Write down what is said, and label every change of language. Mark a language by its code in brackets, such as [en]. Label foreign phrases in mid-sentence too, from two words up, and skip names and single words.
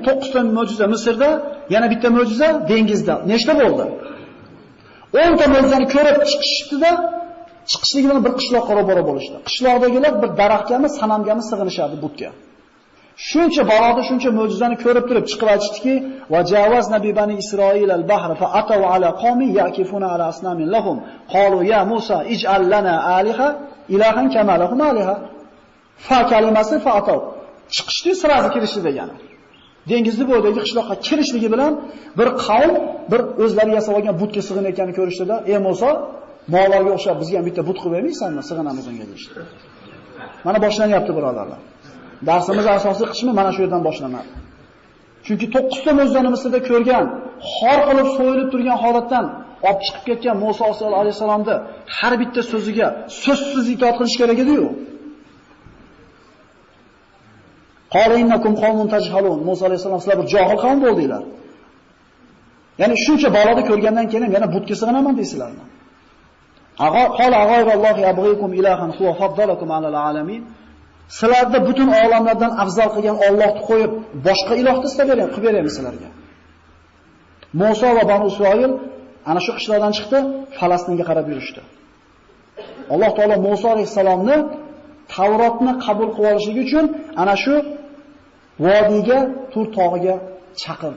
[uz] 9 ta mo'jiza Misrda, yana bitta mo'jiza dengizda. Nechta bo'ldi? 10 ta mo'jizani ko'rib chiqishdi-da, chiqishligi bilan bir qishloqqa ro'baro bo'lishdi. Qishloqdagilar bir daraxtgami, sanamgami sig'inishardi butga. Shuncha baloni, shuncha mo'jizani ko'rib turib chiqib aytishdiki, [ar] وجاوزنا ببني إسرائيل البحر فأتوا على قوم يعكفون على أصنام لهم قالوا يا موسى اجعل لنا آلهة إلها كما لهم آلهة. [uz] Fa kalimasi [ar] فأتوا. [uz] Chiqishdi, sirasi kirishdi degani. Dengizni bo'yidagi qishloqqa kirishligi bilan bir qavm bir o'zlari yasab olgan butga sig'inayotganini ko'rishdida, "Ey Musa, mo'g'larga o'xshab bizga ham bitta but qilib bermaysanmi? Sig'inamiz unga" deydi. Mana boshlanyapti birodarlar. Darsimiz asosiy qismi mana shu yerdan boshlanadi. Chunki 9 ta mo'jizani Misrda ko'rgan, xor qilib so'yilib turgan holatdan olib chiqib ketgan Musa alayhisalomni har bitta so'ziga so'zsiz itoat qilish kerak edi-yu. [ar] قال إنكم قوم تجهلون. [uz] Musa alayhisalom sizlar bir johil qavm bo'ldinglar. Ya'ni shuncha baloni ko'rgandan keyin yana butga sig'inaman deysizlarmi? [ar] قال أغير الله أبغيكم إلها هو فضلكم على العالمين. [uz] Sizlarda butun olamlardan afzal qilgan Allohni qo'yib, boshqa ilohni istab bering, qilib beramiz sizlarga. Musa va Banu Isroil ana shu qishloqdan chiqdi, Falastinga qarab yurishdi. Alloh taolo Musa alayhisalomni Tavrotni qabul qilib olishligi uchun ana shu vodiyga, Tur tog'iga chaqirdi.